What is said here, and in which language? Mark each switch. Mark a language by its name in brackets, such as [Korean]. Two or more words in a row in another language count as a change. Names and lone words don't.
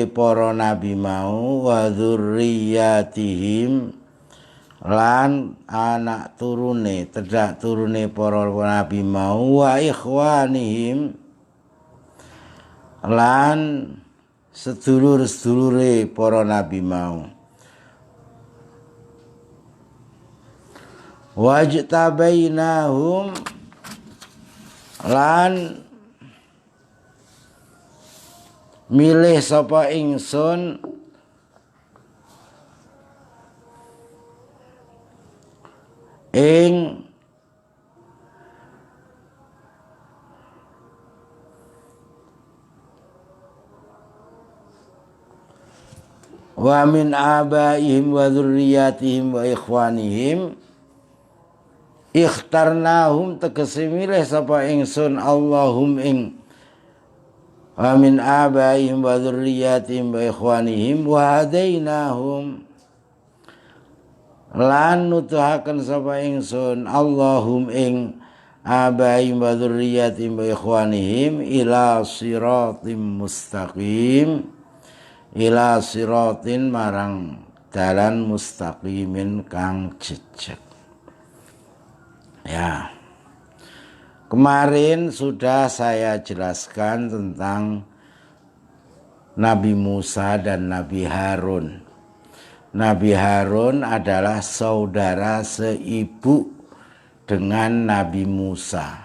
[Javanese] para nabi mau [Arabic] وذرياتهم [Javanese] lan anak turune tedak turune para nabi mau [Arabic] وإخوانهم [Javanese] lan sedulur-sedulure para nabi mau wajtabainahum lan milih sapa ingsun ing [Arabic] ومن آبائهم وذرياتهم وإخوانهم [Javanese] ikhtarnahum tegese milih sapa ingsun Allahum ing [Arabic] ومن آبائهم وذرياتهم وإخوانهم وهديناهم [Javanese] lan nutuhaken sapa ingsun Allahum ing [Arabic] آبائهم وذرياتهم وإخوانهم إلى صراط مستقيم إلى صراط [Javanese] marang dalan mustaqimin kang jejeg. Ya. [Indonesian] Kemarin sudah saya jelaskan tentang Nabi Musa dan Nabi Harun. Nabi Harun adalah saudara seibu dengan Nabi Musa.